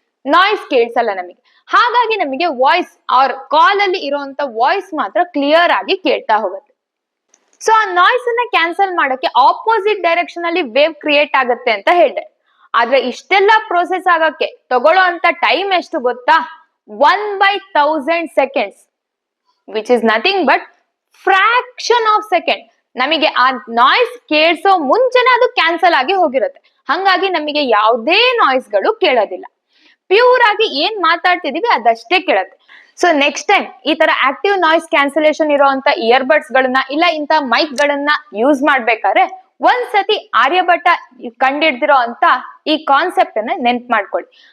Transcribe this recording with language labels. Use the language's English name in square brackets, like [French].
[Kannada] Noise ಕೇಳಿಸಲ್ಲ ನಮಗೆ, ಹಾಗಾಗಿ ನಮಗೆ ವಾಯ್ಸ್ ಆರ್ ಕಾಲ್ ಅಲ್ಲಿ ಇರುವಂತ ವಾಯ್ಸ್ ಮಾತ್ರ ಕ್ಲಿಯರ್ ಆಗಿ ಕೇಳ್ತಾ ಹೋಗುತ್ತೆ. ಸೊ ಆ ನಾಯ್ಸ್ ಅನ್ನ ಕ್ಯಾನ್ಸಲ್ ಮಾಡಕ್ಕೆ ಆಪೋಸಿಟ್ ಡೈರೆಕ್ಷನ್ ಅಲ್ಲಿ ವೇವ್ ಕ್ರಿಯೇಟ್ ಆಗುತ್ತೆ ಅಂತ ಹೇಳಿದೆ. ಆದ್ರೆ ಇಷ್ಟೆಲ್ಲ ಪ್ರೋಸೆಸ್ ಆಗಕ್ಕೆ ತಗೊಳ್ಳೋ ಅಂತ ಟೈಮ್ ಎಷ್ಟು ಗೊತ್ತಾ? [English] 1/1000 seconds, which is nothing but fraction of second. [Kannada] ನಮಗೆ ಆ ನಾಯ್ಸ್ ಕೇಳಿಸೋ ಮುಂಚೆನೆ ಅದು ಕ್ಯಾನ್ಸಲ್ ಆಗಿ ಹೋಗಿರುತ್ತೆ. ಹಂಗಾಗಿ ನಮಗೆ ಯಾವುದೇ ನಾಯ್ಸ್ ಗಳು ಕೇಳೋದಿಲ್ಲ. ಪ್ಯೂರ್ ಆಗಿ ಏನ್ ಮಾತಾಡ್ತಿದೀವಿ ಅದಷ್ಟೇ ಕೇಳತ್ತೆ. ಸೊ ನೆಕ್ಸ್ಟ್ ಟೈಮ್ ಈ ತರ ಆಕ್ಟಿವ್ ನಾಯ್ಸ್ ಕ್ಯಾನ್ಸಲೇಷನ್ ಇರೋಂತ ಇಯರ್ಬಡ್ಸ್ ಗಳನ್ನ ಇಲ್ಲ ಇಂತ ಮೈಕ್ ಗಳನ್ನ ಯೂಸ್ ಮಾಡ್ಬೇಕಾದ್ರೆ ಒಂದ್ಸತಿ ಆರ್ಯಭಟ ಕಂಡಿಡ್ದಿರೋ ಅಂತ ಈ ಕಾನ್ಸೆಪ್ಟ್ ಅನ್ನ ನೆನ್ಪ್ ಮಾಡ್ಕೊಳ್ಳಿ.